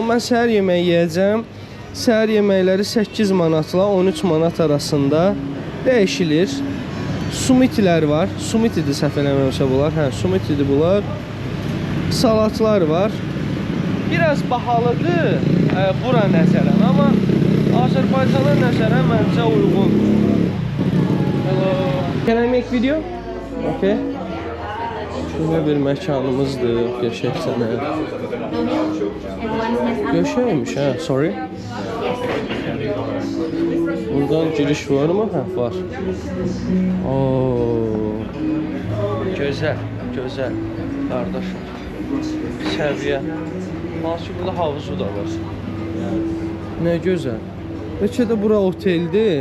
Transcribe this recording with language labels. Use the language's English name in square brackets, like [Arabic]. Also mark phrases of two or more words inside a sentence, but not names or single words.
[Azerbaijani] Mən səhər yeməyi yeyəcəm. Səhər yeməkləri 8 manatla 13 manat arasında dəyişilir. Sumitilər var. Sumitidir səhv eləməmişsə bunlar. Hə, sumitidir bunlar. Salatlar var. Biraz bahalıdır bura nəzərən, amma Azərbaycana nəzərən məncə uyğun. [English] Hello. Can I make video? Okay. [Azerbaijani] Şöyle bir məkanımızdır. Qəşəngsənə. Qəşəngmiş ha. Sorry. Buradan giriş var mı? Hə, var. Oo. Gözəl, gözəl. Qardaşım. Səviyyə. Hansı ki burada havuzu da var. Nə gözəl. Bəlkə də bura oteldir.